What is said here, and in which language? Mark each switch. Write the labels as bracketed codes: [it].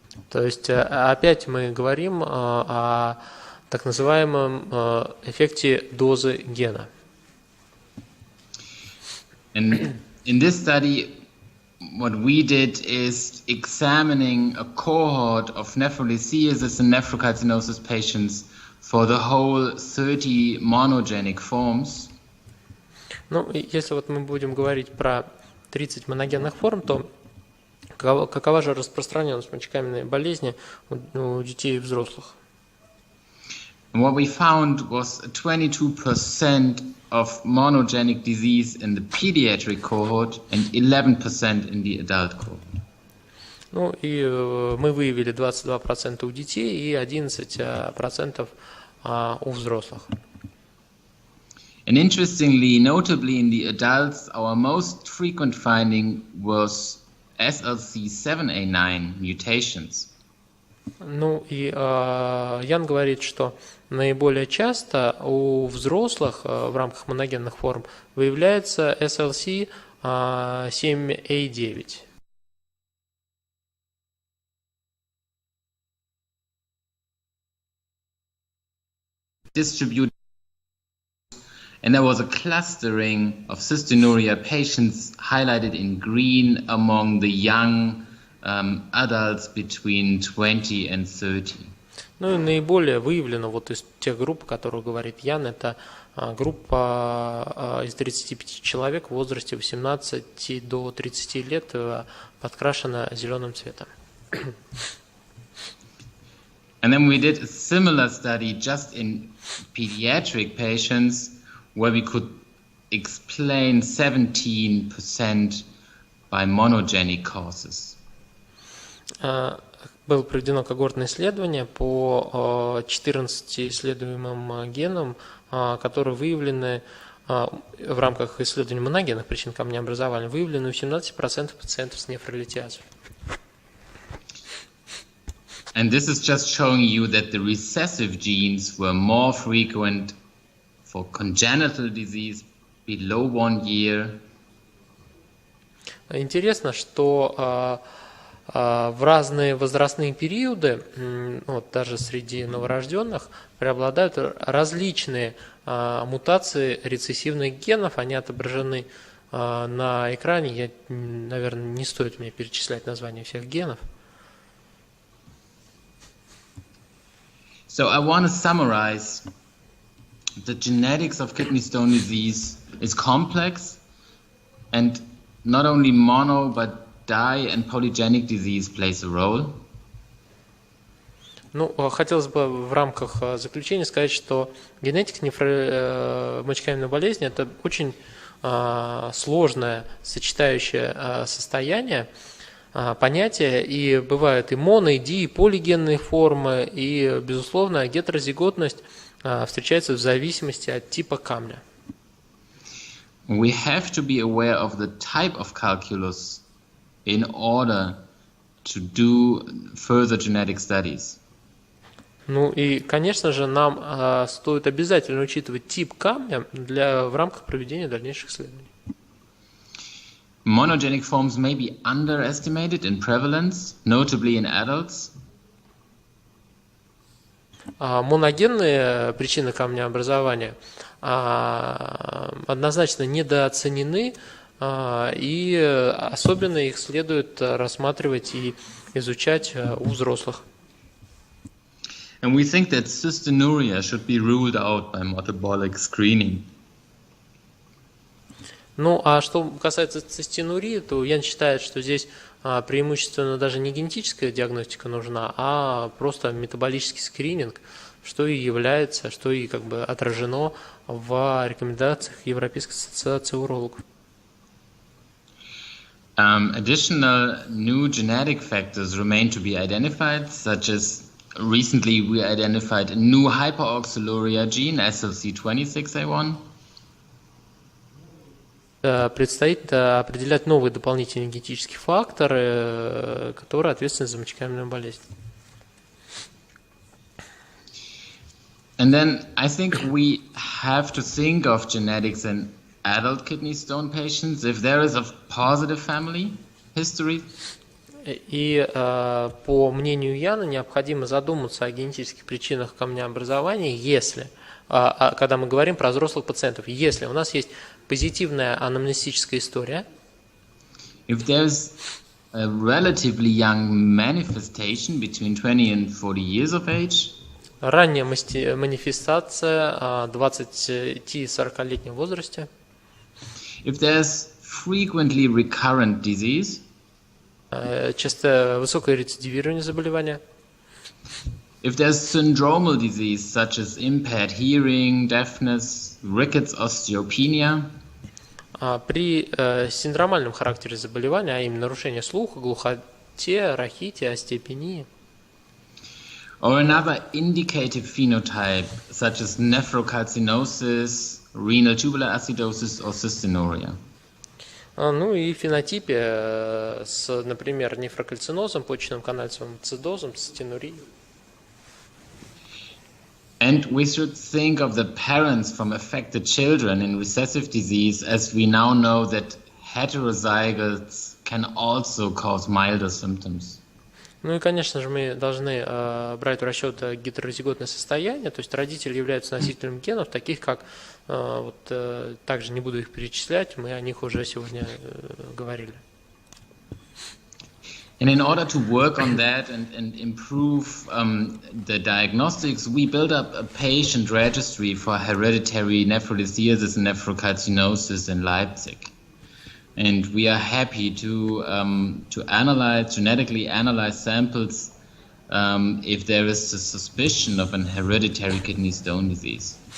[ru] То есть опять мы говорим о так называемом эффекте дозы гена. [en] And in this study, what we did is examining a cohort of nephrolithiasis and nephrocalcinosis patients for the whole 30 monogenic forms. [ru] Ну, если вот мы будем говорить про 30 моногенных форм, то какова же распространенность мочекаменной болезни у детей и взрослых? [en] And what we found was 22% of monogenic disease in the pediatric cohort and 11% in the adult cohort. [ru] Ну, и мы выявили 22% у детей и 11% у взрослых. [en] And interestingly, notably in the adults, our most frequent finding was SLC7A9 mutations. [ru] Ну и Ян говорит, что наиболее часто у взрослых в рамках моногенных форм выявляется SLC7A9. Distribute [en] And there was a clustering of cystinuria patients highlighted in green among the young adults between 20 and 30. [ru] Ну и наиболее выявлено вот из тех групп, о которых говорит Ян, это группа из 35 человек в возрасте 18 до 30 лет, подкрашена зеленым цветом. [en] And then we did a similar study just in pediatric patients where we could explain 17% by monogenic causes. [ru] Было проведено когортное исследование по 14 исследуемым генам, которые выявлены в рамках исследования моногенных причин камнеобразования, выявлены у 17% пациентов с нефролитиазой. [en] And this is just showing you that the recessive genes were more frequent for congenital disease below 1 year. [ru] Интересно, что в разные возрастные периоды, вот даже среди новорожденных, преобладают различные мутации рецессивных генов. Они отображены на экране. Наверное, не стоит мне перечислять названия всех генов. [en] So I want to summarize. The genetics of kidney stone disease is complex, and not only mono but di and polygenic disease plays a role. [ru] Ну, хотелось бы в рамках заключения сказать, что генетика мочекаменной болезни – это очень сложное сочетающее состояние, понятие, и бывают и моно, и ди, и полигенные формы, и, безусловно, гетерозиготность встречается в зависимости от типа камня. [en] We have to be aware of the type of calculus in order to do further genetic studies. [ru] Ну и, конечно же, нам стоит обязательно учитывать тип камня в рамках проведения дальнейших исследований. [en] Monogenic forms may be underestimated in prevalence, notably in adults. [ru] Моногенные причины камнеобразования однозначно недооценены, и особенно их следует рассматривать и изучать у взрослых. [en] And we think that cystinuria should be ruled out by metabolic screening. [ru] Ну, а что касается цистинурии, то Ян считает, что здесь преимущественно даже не генетическая диагностика нужна, а просто метаболический скрининг, что и является, что и как бы отражено в рекомендациях Европейской ассоциации урологов. [en] Additional new genetic factors remain to be identified, such as recently we identified a new hyperoxaluria gene, SLC26A1. [ru] Предстоит определять новые дополнительные генетические факторы, которые ответственны за мочекаменную болезнь. [en] And then I think we have to think of genetics in adult kidney stone patients if there is a positive family history. [ru] И по мнению Яна необходимо задуматься о генетических причинах камнеобразования, если, когда мы говорим про взрослых пациентов, если у нас есть позитивная анамнестическая история, [en] if there's a relatively young manifestation between 20 and 40 years of age, [ru] ранняя манифестация 20-40-летнем возрасте, [en] if there's frequently recurrent disease, [ru] часто высокое рецидивирование заболевания, [en] if there's syndromal disease such as impaired hearing, deafness, rickets, osteopenia, [ru] при синдромальном характере заболевания, а именно нарушение слуха, глухоте, рахите, остеопении, [en] or another indicative phenotype such as nephrocalcinosis, renal tubular acidosis or cystinuria. [ru] Ну и в фенотипе с, например, нефрокальцинозом, почечным канальцевым цидозом, цистинурией. [en] And we should think of the parents from affected children in recessive disease, as we now know that heterozygotes can also cause milder symptoms. [ru] Ну и, конечно же, мы должны брать в расчет гетерозиготное состояние, то есть родители являются носителем генов, таких как, также не буду их перечислять, мы о них уже сегодня говорили. [en] And in order to work on that and improve the diagnostics, we built up a patient registry for hereditary nephrolithiasis and nephrocalcinosis in Leipzig. And we are happy to genetically analyze samples if there is a suspicion of an hereditary kidney stone disease.